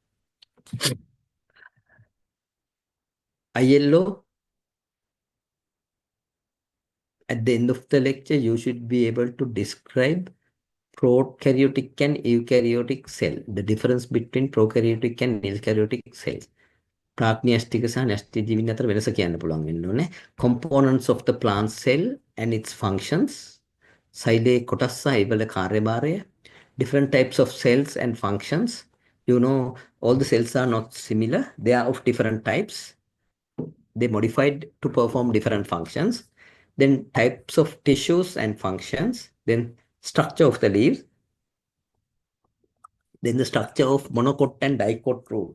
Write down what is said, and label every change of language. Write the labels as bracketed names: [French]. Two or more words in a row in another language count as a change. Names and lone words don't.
[English] ILO, at the end of the lecture, you should be able to describe prokaryotic and eukaryotic cell, the difference between prokaryotic and eukaryotic cells. [Sinhala] ප්‍රාග්ඥාස්ටික සහ න්‍යෂ්ටි ජීවීන් අතර වෙනස කියන්න පුළුවන් වෙන්න ඕනේ. [English] Components of the plant cell and its functions. [Sinhala] සෛලයේ කොටස් සහ ඒවල කාර්යභාරය. [English] Different types of cells and functions. You know, all the cells are not similar. They are of different types. They modified to perform different functions. Then types of tissues and functions. Then structure of the leaves. Then the structure of monocot and dicot root.